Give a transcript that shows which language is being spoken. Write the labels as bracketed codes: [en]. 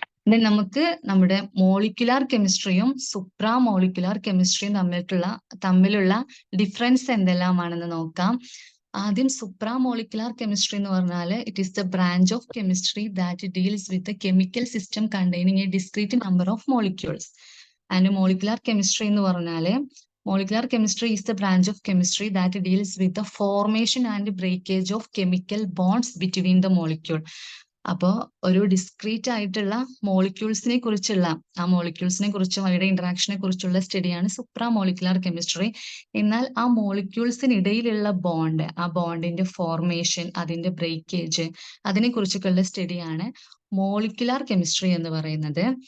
[ml] Then നമുക്ക് നമ്മുടെ molecular കെമിസ്ട്രിയും സുപ്ര molecular കെമിസ്ട്രിയും തമ്മിലുള്ള ഡിഫറൻസ് എന്തെല്ലാമാണെന്ന് നോക്കാം. ആദ്യം സുപ്ര മോളിക്കുലാർ കെമിസ്ട്രി എന്ന് പറഞ്ഞാൽ [en] It is the branch of chemistry that deals with the chemical system containing a discrete number of molecules. And molecular chemistry [ml] എന്ന് പറഞ്ഞാൽ [en] molecular chemistry is the branch of chemistry that deals with the formation and breakage of chemical bonds between the molecule. [ml] അപ്പോ ഒരു discrete ആയിട്ടുള്ള മോളിക്യൂൾസിനെ കുറിച്ചുള്ള ആ മോളിക്യൂൾസിനെ കുറിച്ചും അവയുടെ ഇന്ററാക്ഷനെ കുറിച്ചുള്ള സ്റ്റഡിയാണ് സുപ്രാ മോളിക്കുലാർ കെമിസ്ട്രി. എന്നാൽ ആ മോളിക്യൂൾസിനിടയിലുള്ള ബോണ്ട്, ആ ബോണ്ടിന്റെ ഫോർമേഷൻ, അതിന്റെ ബ്രേക്കേജ്, അതിനെ കുറിച്ചൊക്കെയുള്ള സ്റ്റഡിയാണ് മോളിക്കുലാർ കെമിസ്ട്രി എന്ന് പറയുന്നത്.